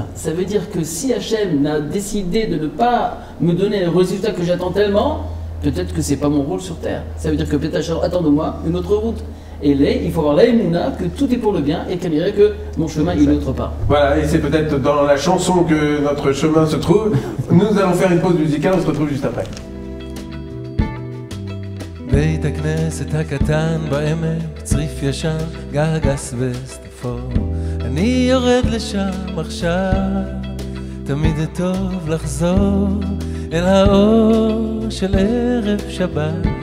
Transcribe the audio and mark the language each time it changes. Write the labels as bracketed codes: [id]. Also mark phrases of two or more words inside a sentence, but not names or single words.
[fr] Ça veut dire que si Hachem a décidé de ne pas me donner le résultat que j'attends tellement, peut-être que c'est pas mon rôle sur terre. Ça veut dire que peut-être Hachem attend de moi une autre route. Et là, il faut avoir la émouna que tout est pour le bien et qu'elle dirait que mon chemin il est autre part. Voilà, et c'est peut-être dans la chanson que notre chemin se trouve. Nous allons faire une pause musicale, on se retrouve juste après. [he] בית הכנסת הקטן בעמק, צריף ישן, גג אסבסט אפור. אני יורד לשם עכשיו, תמיד טוב לחזור אל האור של ערב שבת.